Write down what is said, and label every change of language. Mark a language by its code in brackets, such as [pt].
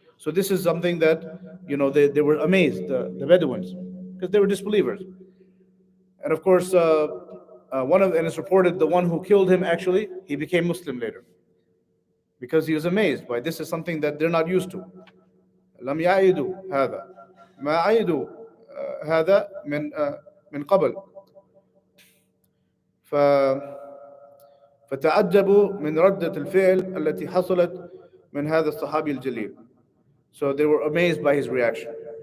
[en] So this is something that, they were amazed, the Bedouins, because they were disbelievers. And of course, and it's reported the one who killed him, actually, he became Muslim later because he was amazed by this is something that they're not used to. [ar] لم يعيدوا هذا ما عيدوا هذا من قبل. ف فتعجبوا من ردة الفعل التي حصلت من هذا الصحابي الجليل. [en] So they were amazed by his reaction.